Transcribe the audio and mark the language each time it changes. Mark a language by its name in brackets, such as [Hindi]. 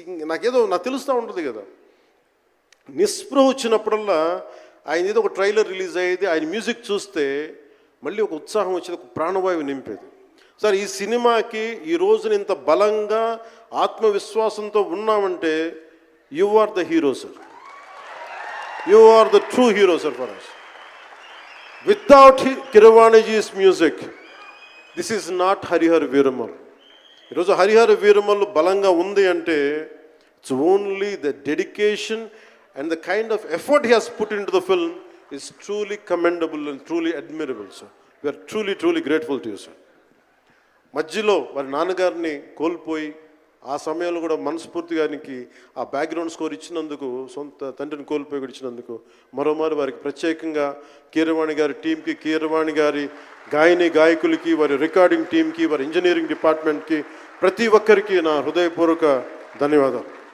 [Telugu] నాకు తెలుస్తూ ఉంటుంది కదా, నిస్పృహ వచ్చినప్పుడల్లా ఆయన ఏదో ఒక ట్రైలర్ రిలీజ్ అయ్యేది, ఆయన మ్యూజిక్ చూస్తే మళ్ళీ ఒక ఉత్సాహం వచ్చేది, ఒక ప్రాణవాయువు నింపేది. సార్, ఈ సినిమాకి ఈ రోజున ఇంత బలంగా ఆత్మవిశ్వాసంతో ఉన్నామంటే [English] You are the hero sir. You are the true hero, sir, for us. Without Keeravaniji's music, this is not Harihar Veeramal. [Telugu] ఈరోజు హరిహర వీరమల్లు బలంగా ఉంది అంటే [English] It's only the dedication and the kind of effort he has put into the film is truly commendable and truly admirable sir. We are truly grateful to you sir. [Telugu] మధ్యలో వారి నాన్నగారిని కోల్పోయి ఆ సమయంలో కూడా మనస్ఫూర్తి గారికి ఆ బ్యాక్గ్రౌండ్ స్కోర్ ఇచ్చినందుకు, సొంత తండ్రిని కోల్పోయి కూడా ఇచ్చినందుకు మరోమారు వారికి ప్రత్యేకంగా కీరవాణి గారి టీంకి, కీరవాణి గారి గాయకులకి, వారి రికార్డింగ్ టీంకి, వారి ఇంజనీరింగ్ డిపార్ట్మెంట్కి, ప్రతి ఒక్కరికి నా హృదయపూర్వక ధన్యవాదాలు.